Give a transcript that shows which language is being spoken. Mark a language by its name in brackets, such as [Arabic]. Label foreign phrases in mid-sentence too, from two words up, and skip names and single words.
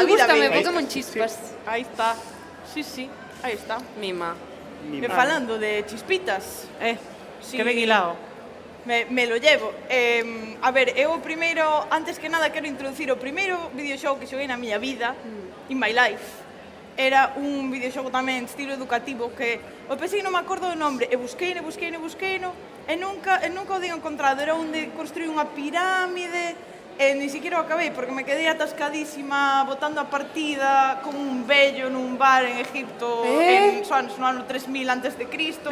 [Galician] a vida. gústame, baby. Pokémon Chispas. Aí está. Sí, aí está. Mima. E falando de chispitas, Que ben hilado. [Spanish] me lo llevo. [Galician] A ver, eu o primeiro, antes que nada, quero introducir o primeiro videoxogo que xoguei na miña vida, [English] in my life. [Galician] Era un videoxogo tamén estilo educativo que o pensei non me acordo do nombre, e busqueino, e nunca o digo encontrado. Era onde construí unha pirámide, e [Spanish] ni siquiera [Galician] o acabei, porque me quedei atascadísima botando a partida con un vello nun bar en Egipto no ano 3000 antes de Cristo.